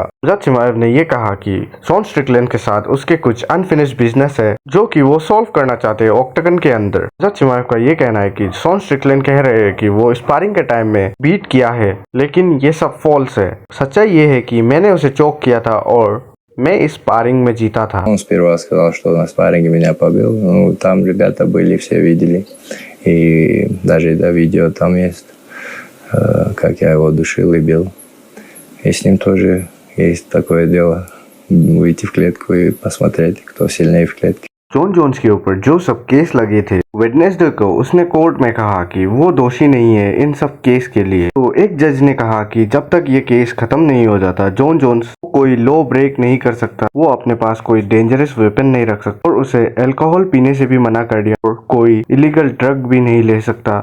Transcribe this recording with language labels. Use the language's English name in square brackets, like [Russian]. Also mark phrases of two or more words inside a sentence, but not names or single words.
[Hindi] हमजाद चिमाएव ने यह कहा कि शॉन स्ट्रिकलैंड के साथ उसके कुछ [English] unfinished business [Hindi] है जो कि वो सॉल्व करना चाहते हैं ऑक्टागन के अंदर। हमजाद चिमाएव का यह कहना है कि शॉन स्ट्रिकलैंड कह रहे हैं कि वो स्पारिंग के टाइम में बीट किया है, लेकिन ये सब फॉल्स है। सच्चाई ये है कि मैंने उसे चोक किया था और मैं इस स्पारिंग में जीता था। [Russian] Он сперва сказал, что на спарринге меня побил. Ну, там ребята были, все видели. И даже до видео там есть, как я его душил и бил. И с ним тоже есть такое дело. Выйти в клетку и посмотреть, кто сильнее в клетке. [Hindi] जॉन जोन्स के ऊपर जो सब केस लगे थे, वेडनेसडे को उसने कोर्ट में कहा कि वो दोषी नहीं है इन सब केस के लिए। तो एक जज ने कहा कि जब तक ये केस खत्म नहीं हो जाता, जॉन जोन्स कोई [English] law break [Hindi] नहीं कर सकता, वो अपने पास कोई [English] dangerous weapon [Hindi] नहीं रख सकता और उसे अल्कोहल पीने से भी मना कर दिया और कोई [English] illegal drug [Hindi] भी नहीं ले सकता।